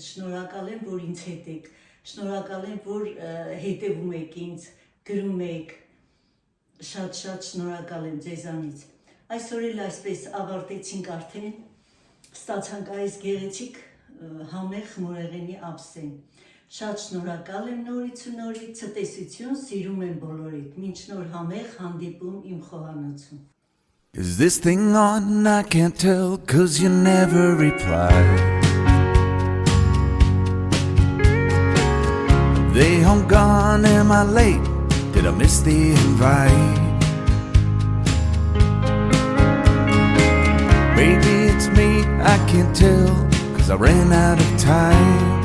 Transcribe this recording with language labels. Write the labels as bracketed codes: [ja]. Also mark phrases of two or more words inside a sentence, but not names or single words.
[hy] շնորհակալ եմ, որ ինձ հետ եք, շնորհակալ եմ, որ հետևում եք ինձ, գրում եք, շատ շնորհակալ եմ ձեզանից։ Այսօր էլ այսպես ավարտեցինք արդեն, ստացանք այս գեղեցիկ համեղ խմորեղենի ափսեն։ Շատ շնորհակալ եմ նորից ու նորից, ցտեսություն, սիրում եմ բոլորիդ, մինչ նոր համեղ հանդիպում իմ խոհանոցում։ [en] Is this thing on? I can't tell, 'cause you never reply. They home gone, am I late? Did I miss the invite? Maybe it's me, I can't tell, 'cause I ran out of time.